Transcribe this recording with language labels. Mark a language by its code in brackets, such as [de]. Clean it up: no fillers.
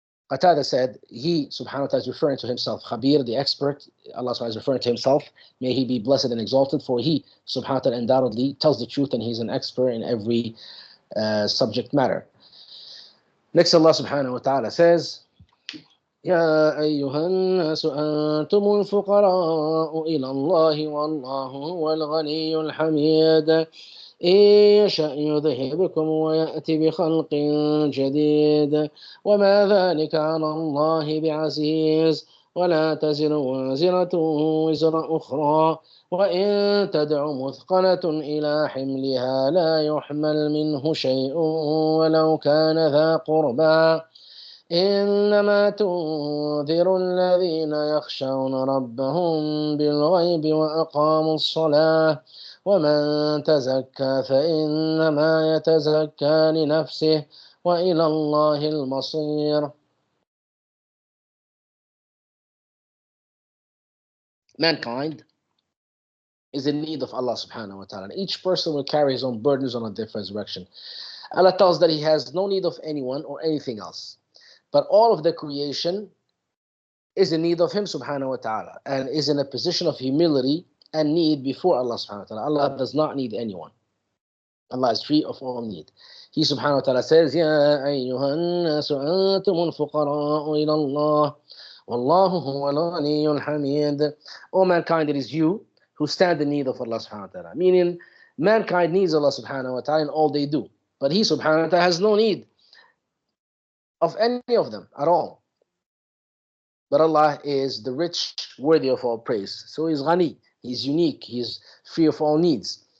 [en] Qatada said, he subhanahu wa ta'ala is referring to himself, Khabir, the expert, Allah subhanahu wa ta'ala is referring to himself, may he be blessed and exalted, for he subhanahu wa ta'ala undoubtedly tells the truth and he's an expert in every subject matter. Next, Allah subhanahu wa ta'ala says, [ar] يا أيها الناس أنتم الفقراء إلى الله والله هو الغني الحميد إن يشأ يذهبكم ويأتي بخلق جديد وما ذلك على الله بعزيز ولا تزر وازرة وزر أخرى وإن تدع مثقلة إلى حملها لا يحمل منه شيء ولو كان ذا قربى إنما تنذر الذين يخشون ربهم بالغيب وأقاموا الصلاة ومن تزكى فإنما يتزكى لنفسه وإلى الله المصير. [en] Mankind is in need of Allah subhanahu wa ta'ala. Each person will carry his own burdens on a day of resurrection. Allah tells that he has no need of anyone or anything else. But all of the creation is in need of him subhanahu wa ta'ala and is in a position of humility and need before Allah subhanahu wa ta'ala. Allah does not need anyone. Allah is free of all need. He subhanahu wa ta'ala says, [ar] يَا أَيُّهَا النَّاسُ أَنْتُمُ الْفُقَرَاءُ إِلَى اللَّهِ وَاللَّهُ هُوَ الْغَنِيُّ الْحَمِيدُ. [en] O mankind, it is you who stand in need of Allah subhanahu wa ta'ala. Meaning, mankind needs Allah subhanahu wa ta'ala in all they do. But he subhanahu wa ta'ala has no need of any of them at all. But Allah is the rich, worthy of all praise. So He's Ghani, He's unique, He's free of all needs.